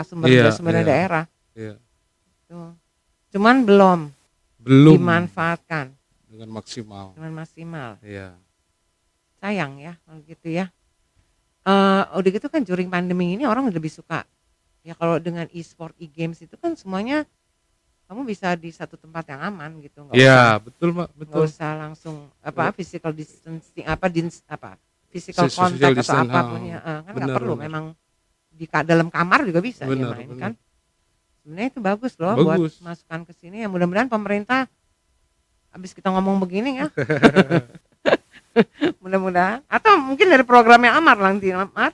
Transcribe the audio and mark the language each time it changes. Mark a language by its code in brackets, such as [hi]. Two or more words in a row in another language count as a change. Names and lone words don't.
[id] iya sumbernya iya daerah, iya. tuh. Cuman belum Belum dimanfaatkan dengan maksimal. dengan maksimal, Iya sayang ya kalau gitu ya. Udah gitu kan during pandemi ini orang lebih suka, ya kalau dengan e-sport, e-games itu kan semuanya kamu bisa di satu tempat yang aman gitu, iya, betul, Mbak, nggak betul. usah langsung Eee, [en] physical distancing physical [id] social contact atau distance, apapun ya, kan nggak bener perlu bener memang dalam kamar juga bisa dia bener main bener. kan. Sebenarnya itu bagus loh buat Bagus. masukan ke sini ya mudah-mudahan pemerintah habis kita ngomong begini ya, mudah-mudahan atau mungkin dari programnya Amar nanti Amar,